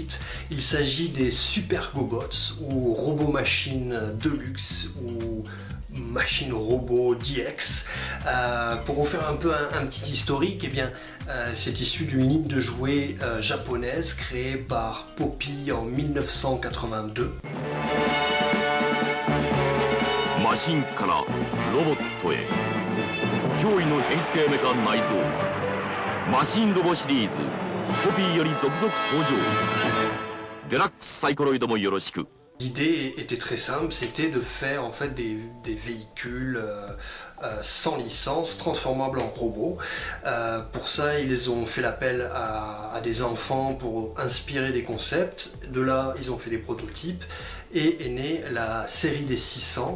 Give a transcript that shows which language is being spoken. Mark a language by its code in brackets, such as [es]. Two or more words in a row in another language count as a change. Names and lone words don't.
[fr] Il s'agit des Super GoBots ou robots machines de luxe ou machines robots DX. Pour vous faire un peu un petit historique, eh bien, c'est issu d'une ligne de jouets japonaise créée par Poppy en 1982. [ja] マシンからロボットへ驚異の変形メカ内蔵マシンロボシリーズコピーより続々登場デラックスサイコロイドもよろしく [fr] L'idée était très simple, c'était de faire en fait des véhicules sans licence, transformables en robots. Pour ça, ils ont fait l'appel à des enfants pour inspirer des concepts. De là, ils ont fait des prototypes et est née la série des 600.